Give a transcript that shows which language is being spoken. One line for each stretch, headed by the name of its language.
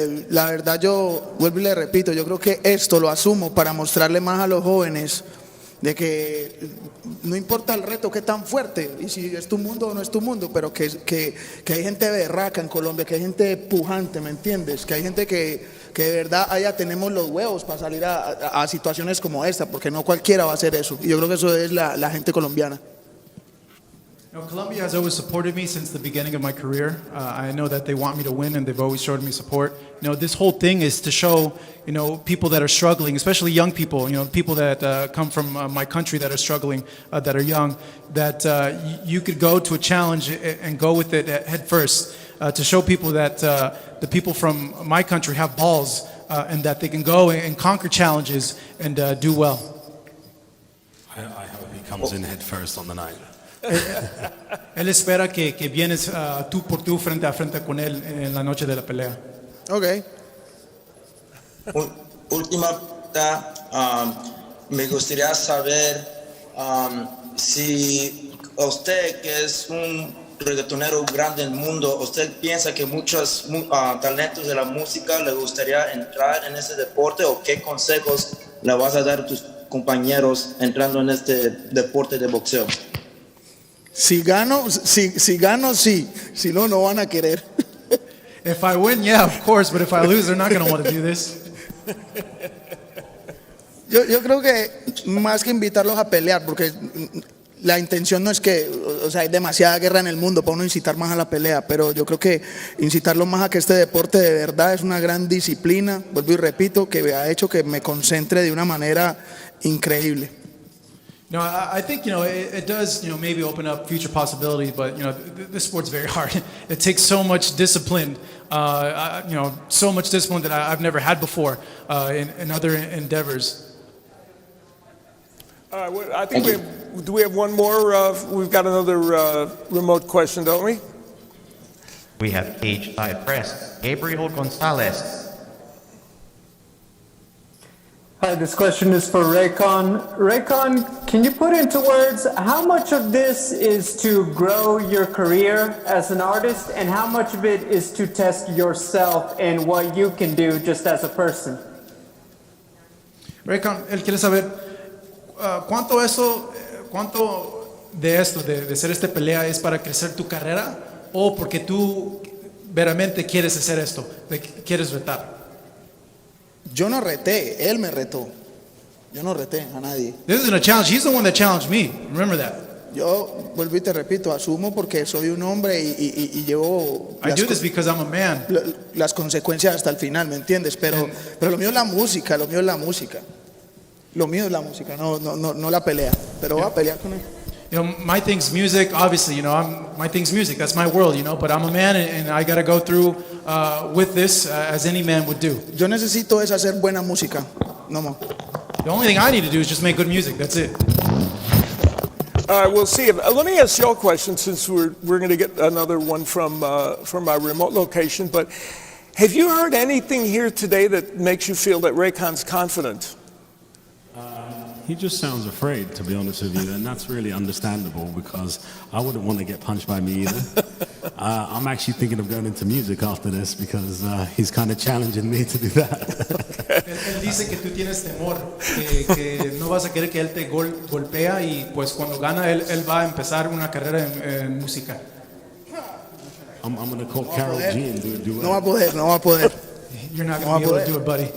Spanish: La verdad, yo vuelvo y le repito, yo creo que esto lo asumo para mostrarle más a los jóvenes de que no importa el reto que tan fuerte, y si es tu mundo o no es tu mundo, pero que hay gente berraca en Colombia, que hay gente pujante, ¿me entiendes? Que hay gente que de verdad allá tenemos los huevos para salir a situaciones como esta, porque no cualquiera va a hacer eso. Y yo creo que eso es la gente colombiana.
English: Colombia has always supported me since the beginning of my career. I know that they want me to win, and they've always showed me support. This whole thing is to show, people that are struggling, especially young people, people that come from my country that are struggling, that are young, that you could go to a challenge and go with it head first, to show people that the people from my country have balls, and that they can go and conquer challenges and do well. I hope he comes in head first on the night.
Spanish: Él espera que vienes tú por tú frente a frente con él en la noche de la pelea.
English: Okay.
Spanish: Última pregunta, me gustaría saber si usted, que es un reggaetonero grande en el mundo, ¿usted piensa que muchos talentos de la música le gustaría entrar en ese deporte, o qué consejos le vas a dar a tus compañeros entrando en este deporte de boxeo? Si gano, sí. Si no, no van a querer.
English: If I win, yeah, of course, but if I lose, they're not going to want to do this.
Spanish: Yo creo que más que invitarlos a pelear, porque la intención no es que, hay demasiada guerra en el mundo para uno incitar más a la pelea, pero yo creo que incitarlos más a que este deporte de verdad es una gran disciplina, vuelvo y repito, que ha hecho que me concentre de una manera increíble.
English: No, I think, it does, maybe open up future possibilities, but, this sport's very hard. It takes so much discipline, so much discipline that I've never had before in other endeavors. All right, I think do we have one more? We've got another remote question, don't we? We have cage side press. Gabriel Gonzalez. Hi, this question is for Reykon. Reykon, can you put into words how much of this is to grow your career as an artist, and how much of it is to test yourself and what you can do just as a person?
Spanish: Reykon, él quiere saber cuánto de esto, de hacer esta pelea, es para crecer tu carrera, o porque tú veramente quieres hacer esto, quieres retar. Yo no reté, él me retó. Yo no reté a nadie.
English: This isn't a challenge. He's the one that challenged me. Remember that.
Spanish: Yo vuelvo y te repito, asumo porque soy un hombre y llevo
English: I do this because I'm a man.
Spanish: Las consecuencias hasta el final, ¿me entiendes? Pero lo mío es la música, lo mío es la música. Lo mío es la música, no la pelea. Pero voy a pelear con él.
English: My thing's music, obviously, my thing's music. That's my world, but I'm a man, and I got to go through with this as any man would do.
Spanish: Yo necesito es hacer buena música, no más.
English: The only thing I need to do is just make good music. That's it. All right, we'll see. Let me ask you a question, since we're going to get another one from our remote location. But have you heard anything here today that makes you feel that Raycon's confident? He just sounds afraid, to be honest with you, and that's really understandable, because I wouldn't want to get punched by me either. I'm actually thinking of going into music after this, because he's kind of challenging me to do that.
Spanish: Él dice que tú tienes temor, que no vas a querer que él te golpea, y pues cuando gana él va a empezar una carrera en música.
English: I'm going to call Carol G and do a duet.
Spanish: No va a poder.
English: You're not going to be able to do it, buddy.